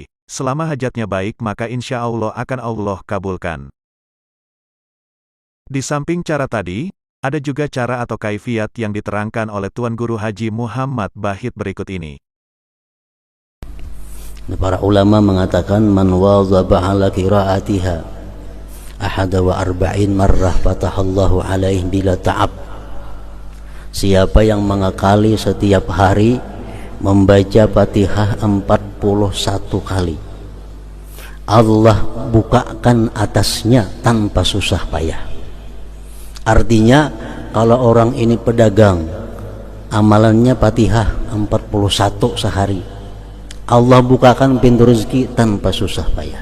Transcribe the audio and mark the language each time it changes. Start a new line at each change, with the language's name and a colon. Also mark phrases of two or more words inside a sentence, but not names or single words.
Indonesian: Selama hajatnya baik maka
Arabic: إن شاء الله
Indonesian: akan Allah kabulkan. Di samping cara tadi, ada juga cara atau kaifiat yang diterangkan oleh Tuan Guru Haji Muhammad Bahit berikut ini. Para ulama mengatakan
Arabic: من واظب على قراءتها إحدى وأربعين مرة فتح الله عليه بلا تعب.
Indonesian: Siapa yang mengakali setiap hari membaca Fatihah 41 kali, Allah bukakan atasnya tanpa susah payah. Artinya kalau orang ini pedagang, amalannya Fatihah 41 sehari, Allah bukakan pintu rezeki tanpa susah payah.